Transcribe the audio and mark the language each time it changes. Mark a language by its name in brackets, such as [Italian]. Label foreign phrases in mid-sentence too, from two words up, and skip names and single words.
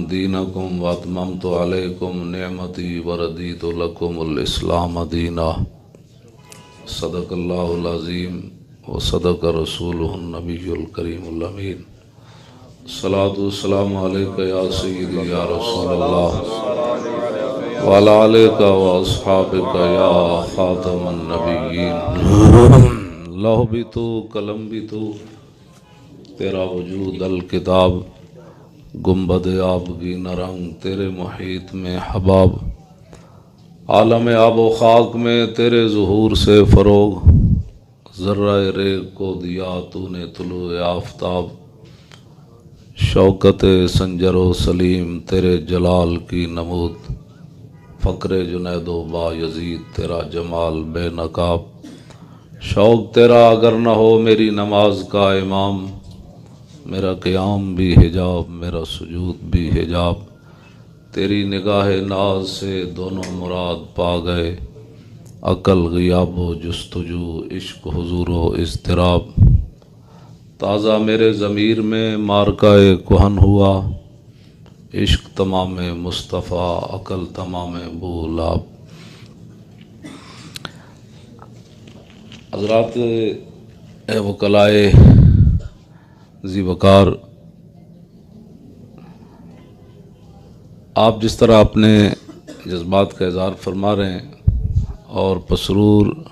[Arabic] دينكم واتممت عليكم نعمتي ورضيت لكم الاسلام دينا صدق الله العظيم وصدق رسوله النبي الكريم الامين الصلاة والسلام عليك يا سيدي يا رسول الله وعلى آلك وأصحابك يا خاتم النبيين [Urdu] لوح بھی تو قلم بھی تو تیرا وجود الکتاب گنبد آبگینہ رنگ تیرے محیط میں حباب عالم آب و خاک میں تیرے ظہور سے فروغ ذرہ ریگ کو دیا تو نے طلوع آفتاب شوکت سنجر و سلیم تیرے جلال کی نمود فقر جنید و با یزید تیرا جمال بے نقاب شوق تیرا اگر نہ ہو میری نماز کا امام میرا قیام بھی حجاب میرا سجود بھی حجاب تیری نگاہ ناز سے دونوں مراد پا گئے عقل غیاب و جستجو عشق حضور و اضطراب تازہ میرے ضمیر میں مارکہ کہن ہوا عشق تمام مصطفیٰ عقل تمام بولاب حضرات وکلائے ذی وقار، آپ جس طرح اپنے جذبات کا اظہار فرما رہے ہیں اور پسرور